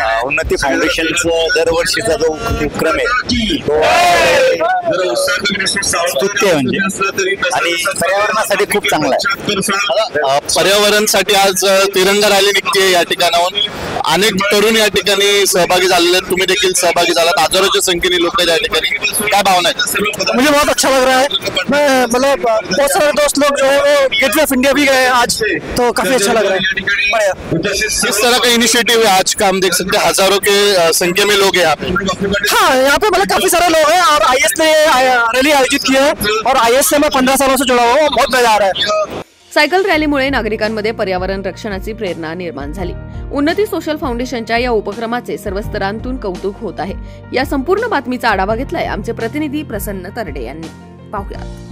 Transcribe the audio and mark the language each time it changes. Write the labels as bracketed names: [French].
[Marathi] उन्नती फाउंडेशनचा दरवर्षीचा जो उपक्रम आहे तो स्तुत्य म्हणजे, आणि पर्यावरणासाठी खूप चांगला आहे. पर्यावरणासाठी आज तिरंगा रॅली निघते या ठिकाणाहून. अनेक तरुण या ठिकाणी सहभागी झालेले आहेत. तुम्ही देखील सहभागी झालात. हजारोच्या संख्येने लोक या ठिकाणी. काय भावना आहेत? [Hindi] मुझे बहुत अच्छा लग रहा है. मैं मतलब बहुत सारे दोस्त लोग जो है वो गेटवे ऑफ इंडिया भी गए आज, तो काफी अच्छा लग रहा है. किस तरह का इनिशिएटिव है आज का? हम देख सकते हैं हजारों के संख्या में लोग हैं यहाँ पे. हाँ, यहाँ पे मतलब काफी सारे लोग हैं और IS ने रैली आयोजित की है और IS से मैं 15 सालों से जुड़ा हुआ हूँ. बहुत मजा आ रहा है. [Marathi] सायकल रॅलीमुळे नागरिकांमध्ये पर्यावरण रक्षणाची प्रेरणा निर्माण झाली. उन्नती सोशल फाउंडेशनच्या या उपक्रमाचे सर्व स्तरांतून कौतुक होत आहे. या संपूर्ण बातमीचा आढावा घेतलाय आमचे प्रतिनिधी प्रसन्न तरडे यांनी. पाहूया.